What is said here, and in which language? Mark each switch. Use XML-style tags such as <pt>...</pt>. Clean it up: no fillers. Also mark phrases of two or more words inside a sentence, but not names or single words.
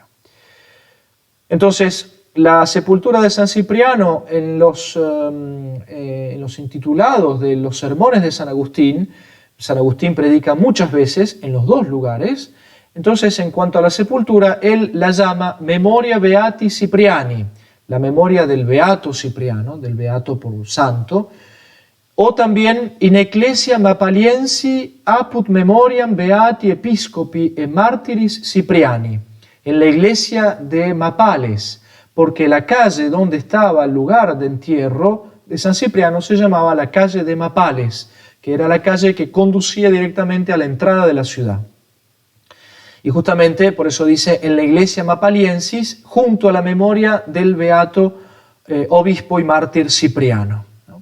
<es>Entonces, la sepultura de San Cipriano en los intitulados de los sermones de San Agustín predica muchas veces en los dos lugares. Entonces, en cuanto a la sepultura, él la llama</es> <la>Memoria Beati Cipriani,</la> <es>la memoria del Beato Cipriano, del Beato por santo, o también</es> <la>in ecclesia Mapaliensi apud memoriam Beati Episcopi e Martiris Cipriani,</la> <es>en la iglesia de Mapales, porque la calle donde estaba el lugar de entierro de San Cipriano se llamaba la calle de Mapales, que era la calle que conducía directamente a la entrada de la ciudad. Y justamente por eso dice en la iglesia Mapaliensis, junto a la memoria del beato obispo y mártir Cipriano, ¿no?</es>